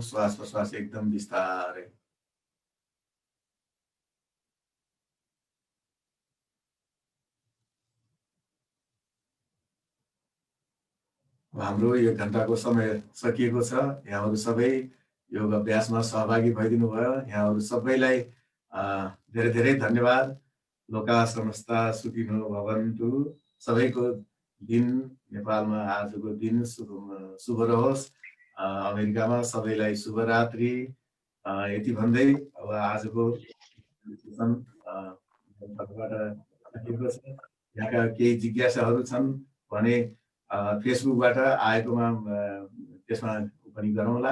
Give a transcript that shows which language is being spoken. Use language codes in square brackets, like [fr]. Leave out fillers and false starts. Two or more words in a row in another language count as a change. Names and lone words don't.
[ne] श्वास प्रश्वास एकदम बिस्तारै। हाम्रो 1 घण्टाको समय सकिएको छ। यहाँहरू सबै योग अभ्यासमा सहभागी भइदिनु भयो। यहाँहरू सबैलाई धेरै धेरै धन्यवाद। [sa] लोका समस्ता सुखिनो भवन्तु। [ne] सबैको दिन नेपालमा आजको दिन शुभ रहोस्। अमेरिकामा सबैलाई शुभरात्रि। यति भन्दै अब आजको सकिएको छ। यहाँका केही जिज्ञासाहरू छन् भने फेसबुकबाट आएकोमा त्यसमा पनि गरौँला।